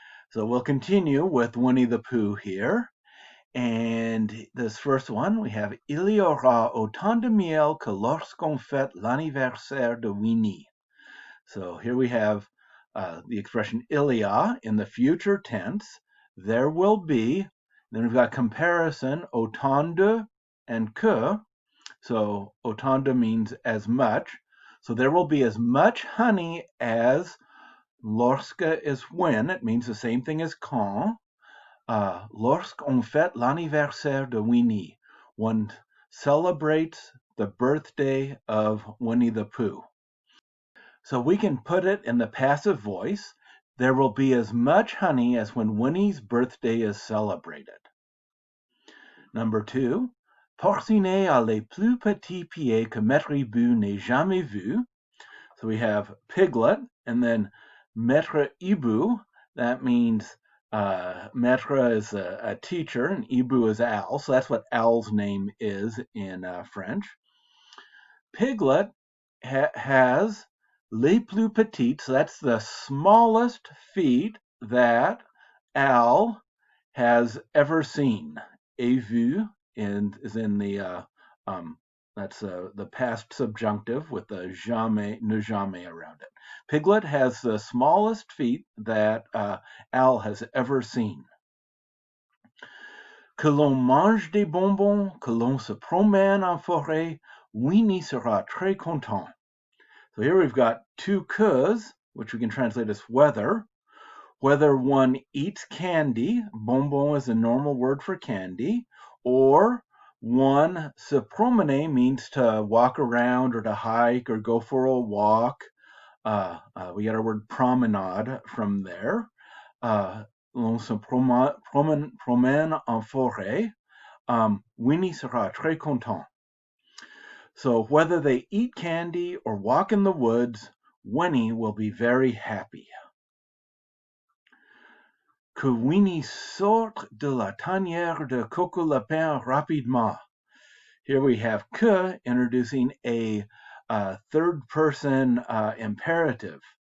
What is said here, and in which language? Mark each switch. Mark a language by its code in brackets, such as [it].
[en] So we'll continue with Winnie the Pooh here. And this first one, we have [fr] Il y aura autant de miel que lorsqu'on fête l'anniversaire de Winnie. [en] So here we have the expression il y a in the future tense. There will be. Then we've got comparison, autant de and que. So autant de means as much. So there will be as much honey as lorsque is when. It means the same thing as quand. [fr] Lorsqu'on fête l'anniversaire de Winnie. [en] One celebrates the birthday of Winnie the Pooh. So we can put it in the passive voice. There will be as much honey as when Winnie's birthday is celebrated. Number 2. [fr] Porcinet a les plus petits pieds que Maître Hibou n'ait jamais vu. [en] So we have Piglet, and then Maître Hibou. That means Maître is a teacher, and Hibou is Al. So that's what Al's name is in French. Piglet has [fr] les plus petites. [en] So that's the smallest feet that Al has ever seen. Et vu is in the that's the past subjunctive with the jamais, ne jamais around it. Piglet has the smallest feet that Al has ever seen. [fr] Que l'on mange des bonbons, que l'on se promène en forêt, Winnie sera très content. [en] So here we've got two queues, which we can translate as whether. Whether one eats candy, bonbon is a normal word for candy, or one se promener means to walk around or to hike or go for a walk. We get our word promenade from there. [fr] L'on se promène en forêt. Winnie sera très content. [en] So whether they eat candy or walk in the woods, Winnie will be very happy. [fr] Que Winnie sorte de la tanière de Coco Lapin rapidement. [en] Here we have que introducing a third-person imperative.